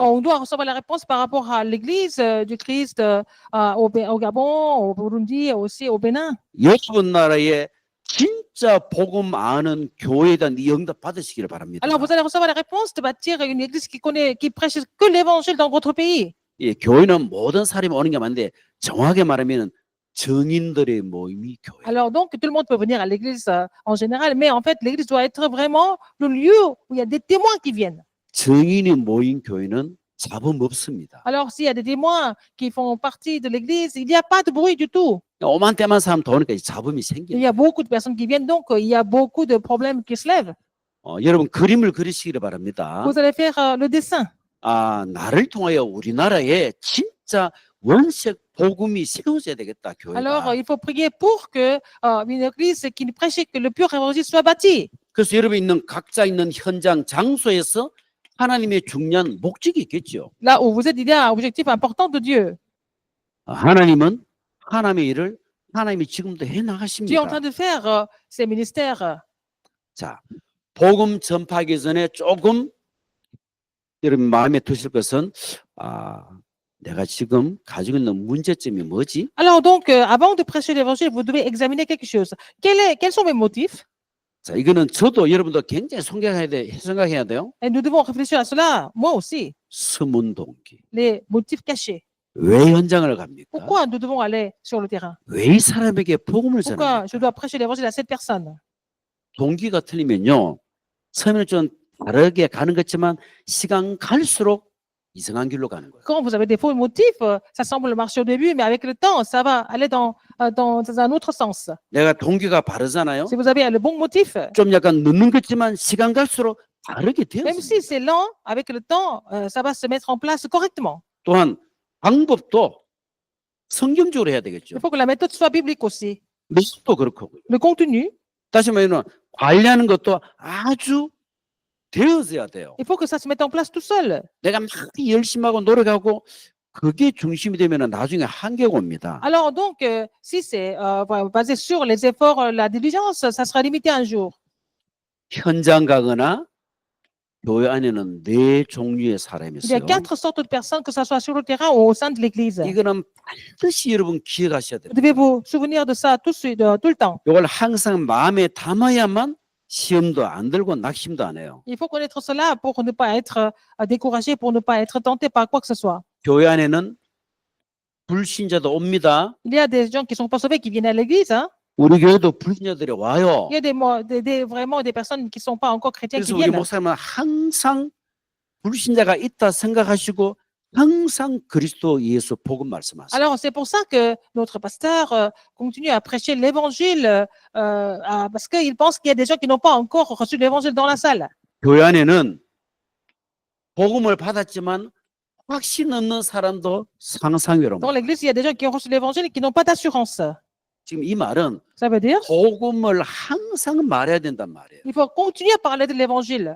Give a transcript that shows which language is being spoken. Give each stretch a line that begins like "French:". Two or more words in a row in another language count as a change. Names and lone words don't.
French: On doit recevoir la réponse par rapport à l'église du Christ au Gabon, au Burundi, aussi au Bénin.
Korean: 여러분 나라에 진짜 복음 아는 교회에 대한 이 응답 받으시기를 바랍니다.
French: Alors, vous allez recevoir la réponse de bâtir une église qui prêche que l'évangile dans votre pays.
Korean: 예, 교회는 모든 사람이 오는 게 맞는데 정확하게 말하면 정인들의 모임이 교회.
French: Alors, donc, tout le monde peut venir à l'église en général, mais en fait, l'église doit être vraiment le lieu où il y a des témoins qui viennent.
Korean: 정인이 모인 교회는 잡음 없습니다.
French: Alors, s'il y a des témoins qui font partie de l'église, il n'y a pas de bruit du tout.
Korean: 오만 때만 사람 더 오니까 잡음이
French: Il
Korean: 생겨요.
French: y a beaucoup de personnes qui viennent, donc il y a beaucoup de problèmes qui se lèvent.
Korean: 여러분 그림을 그리시기를 바랍니다.
French: Vous allez faire le dessin.
Korean: 아, 나를 통하여 우리나라에 진짜 원색 복음이 세워져야 되겠다,
French: Alors,
Korean: 교회가.
French: il faut prier pour que une église qui prêche que le pur évangile soit bâti.
Korean: 그래서 여러분 있는 각자 있는 현장 장소에서 하나님의 중요한 목적이 있겠죠.
French: Là où vous êtes, il y a un objectif important de Dieu.
Korean: 하나님은 하나님의 일을 하나님이 지금도 해
French: Dieu est en
Korean: 나가십니다.
French: train de faire ses ministères.
Korean: 자, 복음 전파하기 전에 조금 여러분 마음에 드실 것은 내가 지금 가지고 있는 문제점이 뭐지?
French: Alors donc, avant de prêcher l'évangile, vous devez examiner quelque chose. Quels sont mes motifs?
Korean: 자, 이거는 저도 여러분도 굉장히 생각해야 돼요.
French: Et nous devons réfléchir à cela, moi aussi.
Korean: 숨은 동기.
French: Les motifs cachés.
Korean: 왜 현장을 갑니까?
French: Pourquoi nous devons aller sur le terrain?
Korean: 왜 이 사람에게 복음을
French: Pourquoi
Korean: 전합니까?
French: je dois prêcher l'évangile à cette personne?
Korean: 동기가 틀리면요. 처음에는 좀 다르게 가는 것지만 시간 갈수록 이상한 길로 가는 거예요.
French: Quand vous avez des faux motifs, ça semble marcher au début, mais avec le temps, ça va aller dans un autre sens.
Korean: 내가 동기가 바르잖아요.
French: Si vous avez le bon motif,
Korean: 좀 약간 늦는 것지만 시간 갈수록 다르게
French: même
Korean: 되었습니다.
French: si c'est lent, avec le temps, ça va se mettre en place correctement.
Korean: 또한 방법도 성경적으로 해야
French: Il
Korean: 되겠죠.
French: faut que la méthode soit biblique aussi.
Korean: 메시지도 그렇고.
French: Le contenu,
Korean: 다시 말하면 관리하는 것도 아주 되어져야 돼요.
French: il faut que ça se mette en place tout seul.
Korean: 내가 막 열심히 하고 노력하고 그게 중심이 되면 나중에 한계가 옵니다.
French: Alors donc, si c'est basé sur les efforts, la diligence, ça sera limité un jour.
Korean: 현장 가거나 교회 안에는 네 종류의 사람이
French: Il y a
Korean: 있어요.
French: 4 sortes de personnes, que ce soit sur le terrain ou au sein de l'Église.
Korean: 이거는 반드시 여러분 기억하셔야 돼요.
French: Vous devez vous souvenir de ça tout le temps.
Korean: 이걸 항상 마음에 담아야만 시험도 안 들고 낙심도 안 해요.
French: Il faut connaître cela pour ne pas être découragé, pour ne pas être tenté par quoi que ce soit.
Korean: 교회 안에는 불신자도 옵니다.
French: Il y a des gens qui ne sont pas sauvés qui viennent à l'Église. Hein.
Korean: 우리 교회도 불신자들이 와요.
French: Il y a vraiment des personnes qui ne sont pas encore chrétiennes qui
Korean: 그래서 우리
French: viennent.
Korean: 목사님은 항상 불신자가 있다 생각하시고 항상 그리스도 예수 복음 말씀하세요.
French: Alors, c'est pour ça que notre pasteur continue à prêcher l'évangile parce qu'il pense qu'il y a des gens qui n'ont pas encore reçu l'évangile dans la salle.
Korean: 교회 안에는 복음을 받았지만 확신 없는 사람도 상상외로.
French: Dans l'église, il y a des gens qui ont reçu l'évangile et qui n'ont pas d'assurance.
Korean: 지금 이 말은
French: Ça veut dire
Korean: 복음을 항상 말해야 된단 말이에요.
French: qu'il faut continuer à parler de l'évangile.